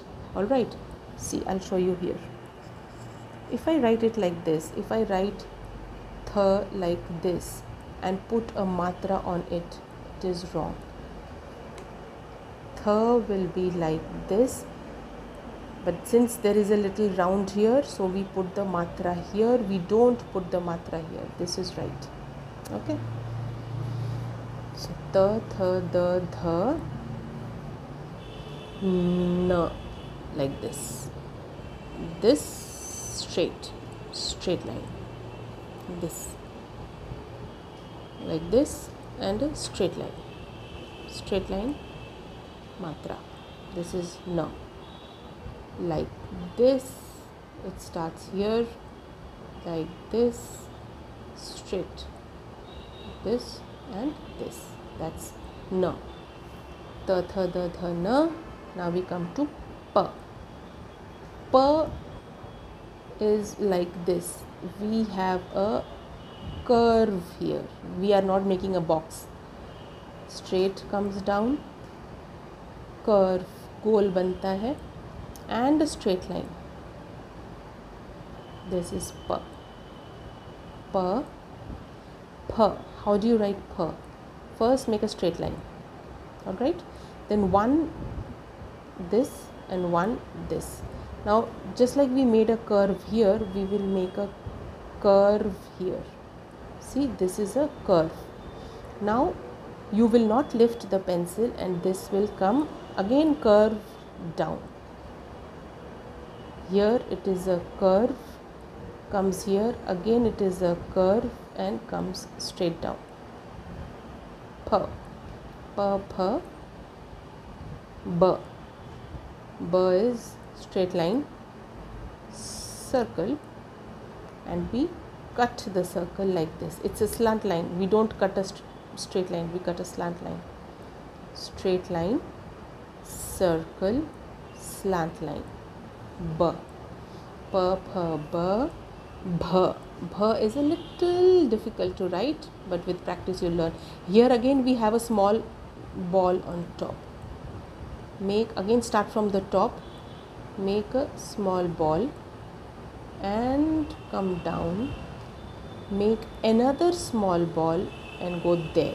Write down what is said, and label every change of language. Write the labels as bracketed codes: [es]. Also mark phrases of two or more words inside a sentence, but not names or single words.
[en] Alright, see, I'll show you here. If I write it like this, if I write th, like this and put a matra on it, it is wrong. Th will be like this, but since there is a little round here, so we put the matra here, we don't put the matra here. This is right. Okay, so ta, tha, da, dha, na, like this. This straight line, this like this, and a straight line matra. This is na, like this. It starts here like this, straight, this and this. That's na. Ta, tha, da, dha, na. Now we come to pa. Pa is like this. We have a curve here. We are not making a box. Straight comes down, curve [hi] गोल बनता है, [en] and a straight line. This is pa. Pa, pa. How do you write pa? First make a straight line. Alright, then one this and one this. Now just like we made a curve here, we will make a curve here. See, this is a curve. Now you will not lift the pencil and this will come again curve down. Here it is a curve, comes here, again it is a curve and comes straight down. Pa, pa, pa, ba. Ba is straight line, circle, and we cut the circle like this. It's a slant line. We don't cut a straight line, we cut a slant line. Straight line, circle, slant line. Ba. Pa, pa, ba, bha. Bha is a little difficult to write, but with practice you'll learn. Here again we have a small ball on top. Make, again start from the top, make a small ball and come down, make another small ball and go there.